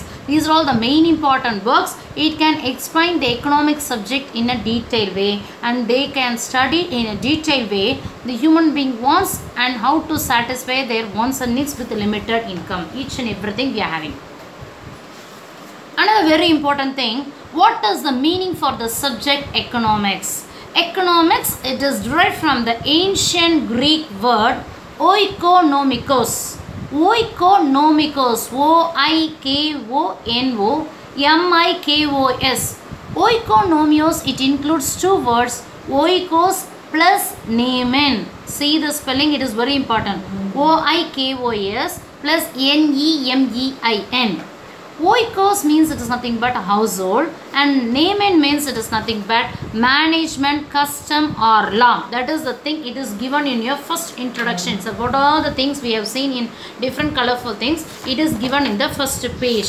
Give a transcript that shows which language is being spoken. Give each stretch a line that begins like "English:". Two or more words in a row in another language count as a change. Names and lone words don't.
English: These are all the main important books. It can explain the economic subject in a detailed way, and they can study in a detailed way the human being wants and how to satisfy their wants and needs with limited income. Each and everything we are having. Another very important thing, what is the meaning for the subject economics? Economics, it is derived from the ancient Greek word oikonomikos. Oikonomikos, O-I-K-O-N-O-M-I-K-O-S. Oikonomios, it includes two words, oikos plus nemen. See the spelling, it is very important. O-I-K-O-S plus N-E-M-E-I-N. Oikos means it is nothing but household, and nemen means it is nothing but management, custom or law. That is the thing, it is given in your first introduction. So what are the things we have seen in different colorful things, it is given in the first page.